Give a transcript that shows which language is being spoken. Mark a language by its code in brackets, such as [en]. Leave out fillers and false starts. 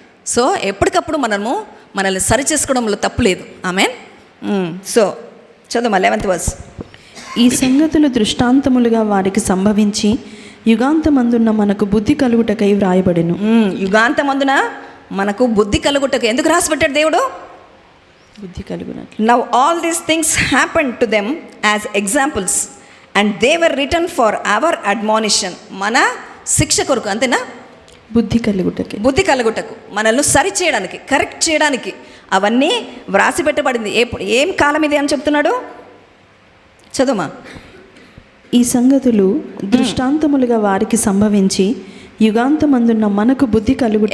[te] So ఎప్పటికప్పుడు మనల్ని సరి చేసుకోవడంలో తప్పులేదు. ఆమెన్. సో చదువు 11th verse. ఈ సంగతులు దృష్టాంతములుగా వారికి సంభవించి యుగాంతమందున్న మనకు బుద్ధి కలుగుటకై వ్రాయబడెను. యుగాంతమందున మనకు బుద్ధి కలుగుటకు ఎందుకు రాసిపెట్టాడు దేవుడు? బుద్ధి కలుగునట్లు. [en] Now all these things happened to them as examples and they were written for our admonition. [te] మన శిక్ష కొరకు, అంతేనా? బుద్ధి కలుగుటకు, మనల్ని సరి చేయడానికి, కరెక్ట్ చేయడానికి అవన్నీ వ్రాసి పెట్టబడింది. ఏం కాలం ఇది అని చెప్తున్నాడు? చదువుమా. ఈ సంగతులు దృష్టాంతములుగా వారికి సంభవించి యుగాంతమందున్న మనకు బుద్ధి కలుగుట.